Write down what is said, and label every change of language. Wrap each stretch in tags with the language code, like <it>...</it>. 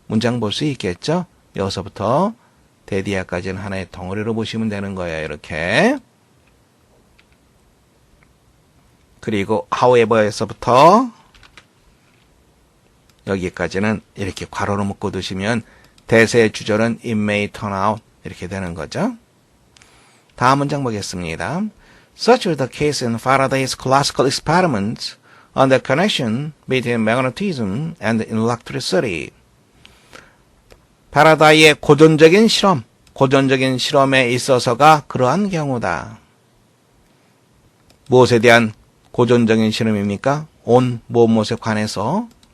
<ko>문장 볼 수 있겠죠? 여기서부터 대디아까지는 하나의 덩어리로 보시면 되는 거예요. 이렇게. 그리고 however에서부터 여기까지는 이렇게 괄호로 묶어 두시면 대세의 주절은</ko> <en>it may turn out</en> <ko>이렇게 되는 거죠. 다음 문장 보겠습니다.</ko> <en>Such was the case in Faraday's classical experiments on the connection between magnetism and electricity.</en> <ko>파라다이의 고전적인 실험에 있어서가 그러한 경우다. 무엇에 대한 고전적인 실험입니까? on, 무엇에 관해서.</ko>